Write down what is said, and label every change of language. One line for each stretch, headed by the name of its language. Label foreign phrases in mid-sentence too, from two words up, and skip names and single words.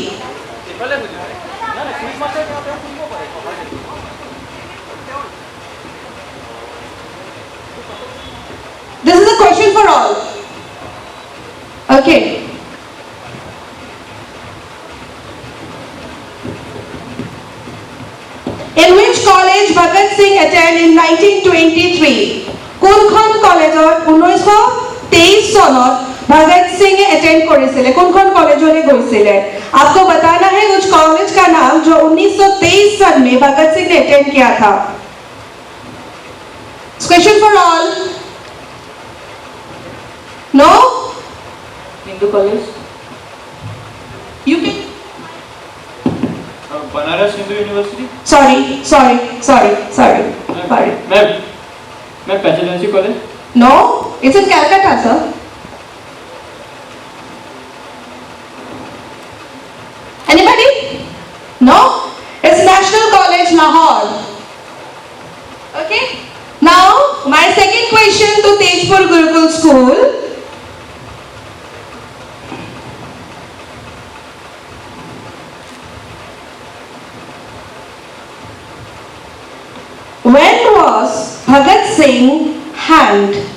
English: This is a question for all. Okay. In which college Bhagat Singh attended in 1923?
Assamese: কোনখন কলেজত 1923 সনত भगत सिंह अटेंड करिছিলে কোনখন কলেজলে গৈছিলে
Hindi: आपको बताना है उस कॉलेज का नाम जो 1923 सन में भगत सिंह ने अटेंड किया था
English: question for all no Hindu College. you can Banaras Hindu University. सॉरी
Hindi: मैं Presidency College.
English: No it's in Calcutta sir Anybody? No? It's National College Lahore. Okay? Now, my second question to Tejpur Gurukul School. When was Bhagat Singh hanged?